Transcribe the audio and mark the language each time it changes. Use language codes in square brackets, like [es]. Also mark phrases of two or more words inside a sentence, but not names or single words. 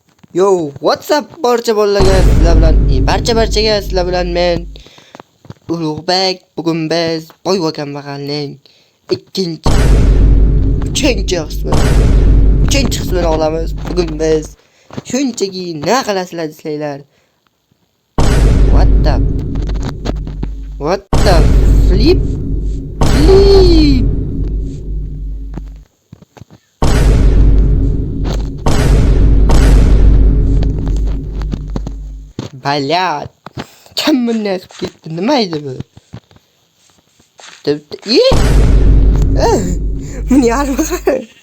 [en] Yo, what's up [uz] barcha bolalarga sizlar bilan, barchaga sizlar bilan men Ulug'bek. Bugun biz boy va kambag'alning uchinchi qismini olamiz. Bugun biz shunchaki nima qilasizlar desanglar. [en] What the flip? [uz] Balyat. Kim bunday qilib ketdi? Nima edi bu? Buni yarmaqar.